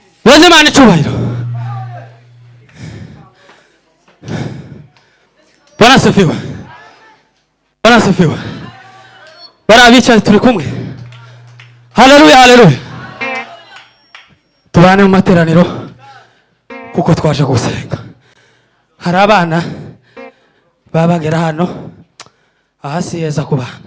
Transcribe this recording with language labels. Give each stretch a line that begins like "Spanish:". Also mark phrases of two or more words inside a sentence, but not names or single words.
Kinyarwanda: Imana icyubahiro.
Swahili: Bwana asifiwe. Bwana asifiwe.
Kinyarwanda: Barabicaye turi kumwe. Haleluya, haleluya. Tubane mu materaniro kuko twaje gusenga. Hari abana babagera hano ahasi heza ku bana.